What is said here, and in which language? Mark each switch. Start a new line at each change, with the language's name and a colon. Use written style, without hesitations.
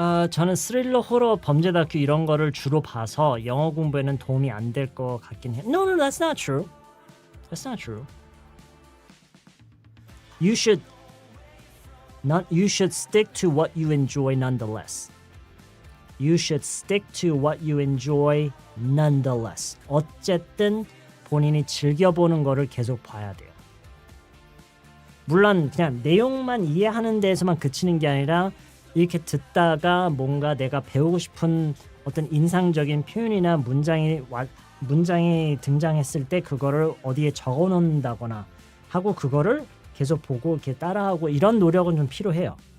Korean: 저는 스릴러, 호러, 범죄 다큐 이런 거를 주로 봐서 영어 공부에는 도움이 안 될 것 같긴 해요.
English: No, that's not true. That's not true. You should stick to what you enjoy nonetheless. You should stick to what you enjoy nonetheless.
Korean: 어쨌든 본인이 즐겨보는 거를 계속 봐야 돼요. 물론 그냥 내용만 이해하는 데에서만 그치는 게 아니라 이렇게 듣다가 뭔가 내가 배우고 싶은 어떤 인상적인 표현이나 문장이 등장했을 때 그거를 어디에 적어 놓는다거나 하고 그거를 계속 보고 이렇게 따라하고 이런 노력은 좀 필요해요.